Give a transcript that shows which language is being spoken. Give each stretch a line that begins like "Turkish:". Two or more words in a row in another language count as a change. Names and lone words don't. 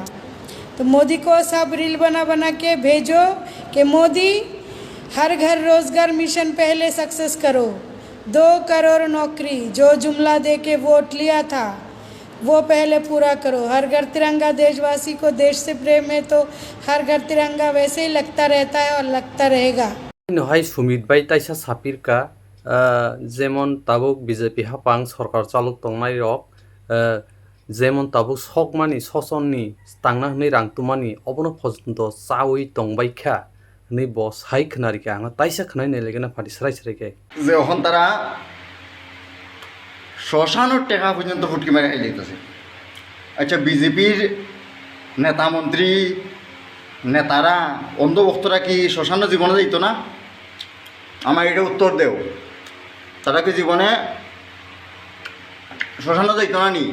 Hindi: तो मोदी को सब रील बना के भेजो कि मोदी हर घर रोजगार मिशन पहले सक्सेस करो, 2 करोड़ नौकरी जो जुमला दे के वोट लिया था वो पहले पूरा करो। हर घर तिरंगा, देशवासी को देश से प्रेम है तो हर घर तिरंगा वैसे ही लगता रहता है और लगता रहेगा।
Kok Borok: हाय सुमित बाई ताइसा सापिरका जेमन ताबुक बीजेपी हापां सरकार चालुक तंगनाय रक जेमन ताबुक सकमानि ससननि तांना हनै रांतुमानि अबनो पर्यन्त चावै तंबायखा नै ब साइखनारिका आं ताइसा खनाय लेगेना फाटि सराइसराइके
Bangla: যে এখন তারা শ্মশানের টাকা পর্যন্ত ফুটকি মেরে খাই যেতেছে। আচ্ছা, বিজেপির নেতা মন্ত্রী নেতারা অন্ধভক্তরা কি শ্মশানে জীবনে যাইত না? আমার এটা উত্তর দেও, তারা কি জীবনে শ্মশানে যাইত না নি?